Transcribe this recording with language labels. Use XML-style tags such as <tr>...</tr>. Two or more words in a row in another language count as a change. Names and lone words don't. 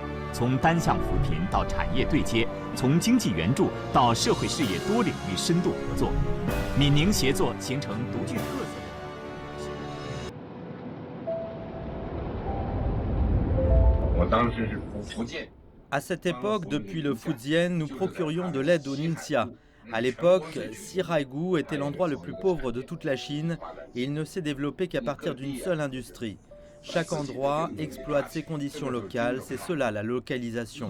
<zh>从单项扶贫到产业对接，从经济援助到社会事业多领域深度合作，闽宁协作形成独具特色。我当时是福建。</zh> <fr>À cette époque, depuis le Fujian, nous procurions de l'aide au Ningxia. À l'époque, Siraigou était l'endroit le plus pauvre de toute la Chine et il ne s'est développé qu'à partir d'une seule industrie. Chaque endroit exploite ses conditions locales, c'est cela la localisation.</fr>